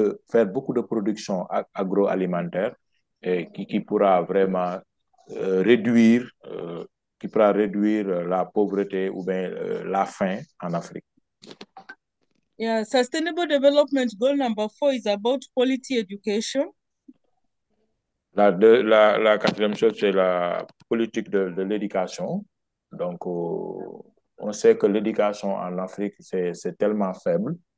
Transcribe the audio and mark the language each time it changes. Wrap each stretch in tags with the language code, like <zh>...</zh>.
<fr>faire beaucoup de production agroalimentaire et qui pourra vraiment réduire, qui pourra réduire la pauvreté ou bien la faim en Afrique.</fr> <en>Yeah, Sustainable Development Goal number 4 is about quality education.</en> <fr>La quatrième chose, c'est la politique de l'éducation. Donc, on sait que l'éducation en Afrique, c'est tellement faible.</fr>